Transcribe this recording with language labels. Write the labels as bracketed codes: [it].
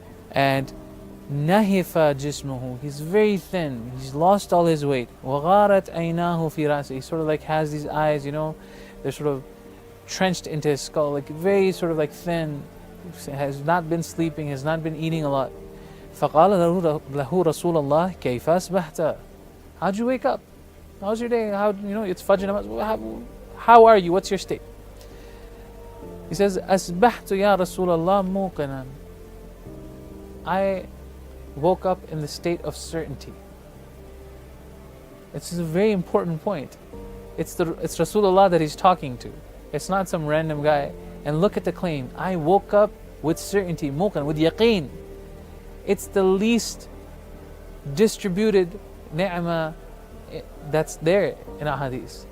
[en] and [ar] nahifa jismuhu, [en] he's very thin, he's lost all his weight, [ar] wagharat aynahu fi ra'si, [en] he sort of like has these eyes, you know, they're sort of trenched into his skull, like very sort of like thin, has not been sleeping, has not been eating a lot. [ar] فَقَالَ لَهُ رَسُولَ اللَّهِ كَيْفَ أَصْبَحْتَ. [en] How'd you wake up? How's your day? How, you know, it's Fajr namaz. How are you? What's your state? He says, [ar] أَصْبَحْتُ يَا رَسُولَ اللَّهِ مُوقِنًا. [en] I woke up in the state of certainty. It's a very important point. It's Rasulullah that he's talking to. It's not some random guy. And look at the claim. I woke up with certainty, muqan, with yaqeen. It's the least distributed ni'mah that's there in a hadith.